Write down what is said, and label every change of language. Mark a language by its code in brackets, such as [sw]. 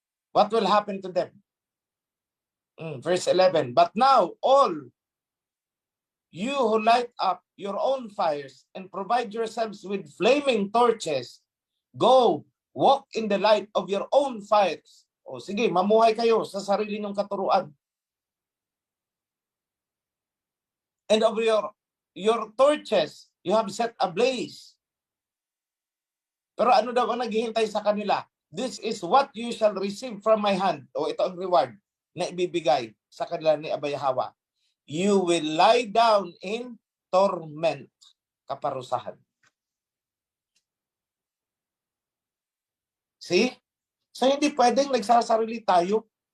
[en] What will happen to them? Verse 11. But now, all you who light up your own fires and provide yourselves with flaming torches, go, walk in the light of your own fires. [tl] O sige, mamuhay kayo sa sarili niyong katuruan. [en] And of your torches, you have set ablaze. [tl] Pero ano daw ang naghihintay sa kanila? [en] This is what you shall receive from my hand. [tl] O ito ang reward na ibibigay sa kanila ni Abba Yahweh. [en] You will lie down in torment. [tl] Kaparusahan. See? So hindi pwedeng nagsasarili tayo.